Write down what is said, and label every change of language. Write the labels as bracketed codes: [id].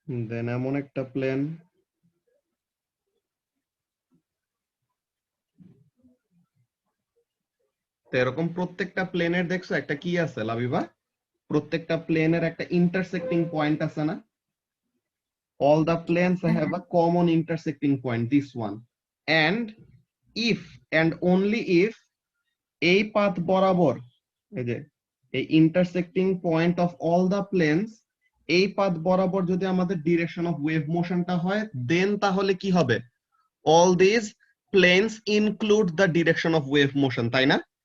[bn] দেন এমন একটা প্লেন, তো এরকম প্রত্যেকটা প্লেনের দেখছো একটা কি আছে লাবিবা? প্রত্যেকটা প্লেনের একটা ইন্টারসেক্টিং পয়েন্ট আছে না? [en] all the planes have a common intersecting point, this one. And if and only if [bn] এই পাথ বরাবর, এই যে এই intersecting point of all the planes, এই পাথ বরাবর যদি আমাদের ডিরেকশন অফ ওয়েভ মোশনটা হয়, দেন তাহলে কি হবে? [en] all this planes include the direction of wave motion, [bn] তাই না?